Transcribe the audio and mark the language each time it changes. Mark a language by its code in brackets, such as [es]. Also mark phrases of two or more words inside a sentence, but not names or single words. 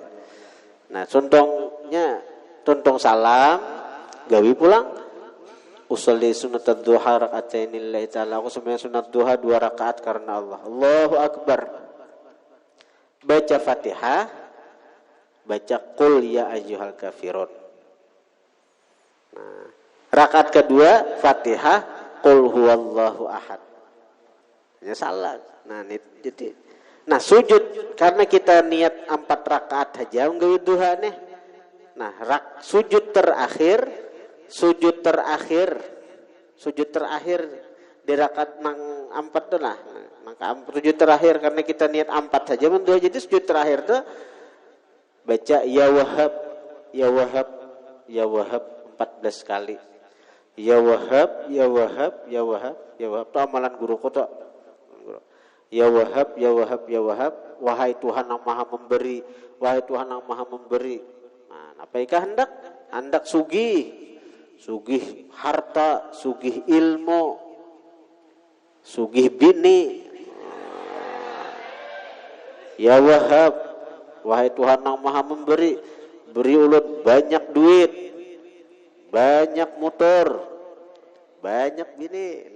[bjn] Nah, contong salam, gawi pulang. [ar] أصلي سنة الضحى ركعتين لله تعالى. [bjn] Aku sembahyang sunat duha 2 rakaat karena Allah. [ar] الله أكبر. [bjn] Baca Fatihah, baca [ar] قل يا أيها الكافرون. [bjn] Nah, rakaat kedua Fatihah, [ar] قل هو الله أحد. [bjn] Ya salah. Nah, jadi sujud karena kita niat 4 rakaat aja nggawi duha nih. Nah, sujud terakhir di rakaat nang 4 tuh lah. Sujud terakhir karena kita niat 4 saja mendoa, jadi sujud terakhir tuh baca [ar] يا وهاب يا وهاب يا وهاب [bjn] 14 kali. [ar] يا وهاب يا وهاب يا وهاب يا وهاب. [bjn] Itu amalan guruku tuh. [ar] يا وهاب يا وهاب يا وهاب, [bjn] wahai Tuhan yang Maha memberi, wahai Tuhan yang Maha memberi. Nah, apakah hendak sugih harta, sugih ilmu, sugih bini. [ar] يا وهاب, [bjn] wahai Tuhan yang Maha memberi, beri ulun banyak duit, banyak motor, banyak bini.